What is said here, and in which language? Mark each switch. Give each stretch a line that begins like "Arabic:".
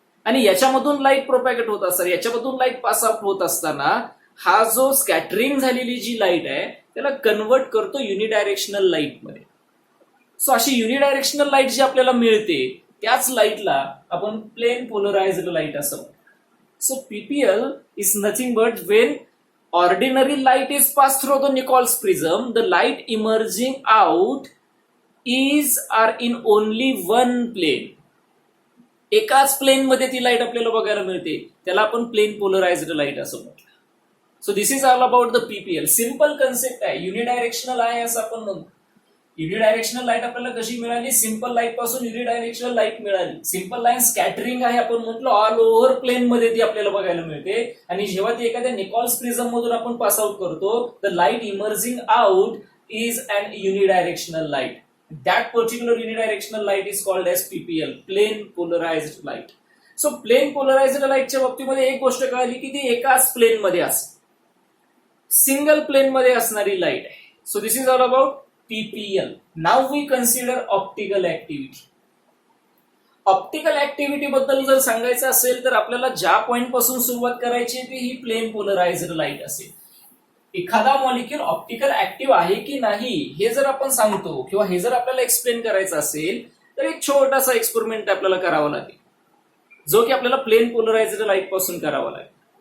Marathi: आणि याच्यामधून light propagate होत असताना, याच्यामधून लाईट पास आउट होत असताना हा जो स्कॅटरिंग झालेली जी लाईट आहे त्याला कन्वर्ट करतो युनिडायरेक्शनल लाईट मध्ये. सो अशी युनिडायरेक्शनल लाईट जी आपल्याला मिळते त्याच लाईटला आपण प्लेन पोलराइज्ड लाईट असं म्हणतो.
English: So PPL is nothing but when ordinary light is passed through the Nichols prism, the light emerging out is or in only one plane.
Marathi: एकाच plain मध्ये ती लाईट आपल्याला बघायला मिळते, त्याला आपण प्लेन पोलराइज्ड लाईट असं म्हणतो.
English: So this is all about the PPL.
Marathi: Simple concept आहे, युनिडायरेक्शनल आहे असं आपण म्हणतो. युनिडायरेक्शनल लाईट आपल्याला कशी मिळाली? सिंपल लाईट पासून युनिडायरेक्शनल लाईट मिळाली. सिंपल लाईन स्कॅटरिंग आहे आपण म्हटलं, ऑल ओव्हर प्लेन मध्ये ती आपल्याला बघायला मिळते. आणि जेव्हा ती एखाद्या निकॉल्स प्रिझम मधून आपण पास आउट करतो,
English: The light emerging out is an unidirectional light. That particular unidirectional light is called as PPL, plane polarised light.
Marathi: So plane polarised लाईटच्या बाबतीमध्ये एक गोष्ट कळाली की ती एकाच प्लेन मध्ये असते, सिंगल प्लेन मध्ये असणारी लाईट आहे.
English: So this is all about PPL. Now we consider optical activity.
Marathi: Optical activity बद्दल जर सांगायचं असेल तर आपल्याला ज्या पॉइंट पासून सुरुवात करायची ती ही प्लेन पोलराइज्ड लाईट असेल. एखादा मॉलिक्यूल ऑप्टिकल ऍक्टिव्ह आहे की नाही हे जर आपण सांगतो किंवा हे जर आपल्याला एक्सप्लेन करायचं असेल तर एक छोटासा एक्सपेरिमेंट आपल्याला करावा लागेल, जो की आपल्याला प्लेन पोलराइज्ड लाईट पासून करावा लागेल.